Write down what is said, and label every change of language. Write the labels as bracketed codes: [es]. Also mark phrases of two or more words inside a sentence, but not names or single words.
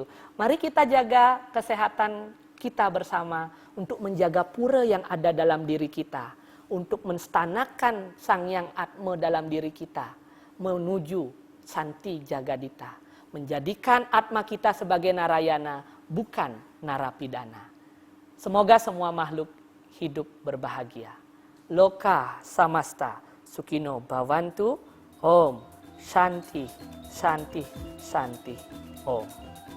[id] Mari kita jaga kesehatan kita bersama untuk menjaga pura yang ada dalam diri kita, untuk menstanakan Sang Hyang Atma dalam diri kita, menuju Santi Jagadita, menjadikan Atma kita sebagai Narayana, bukan narapidana. Semoga semua makhluk hidup berbahagia. [sa] लोका समस्ता सुकिनो भवन्तु. ॐ शान्ति, शान्ति, शान्ति. Om.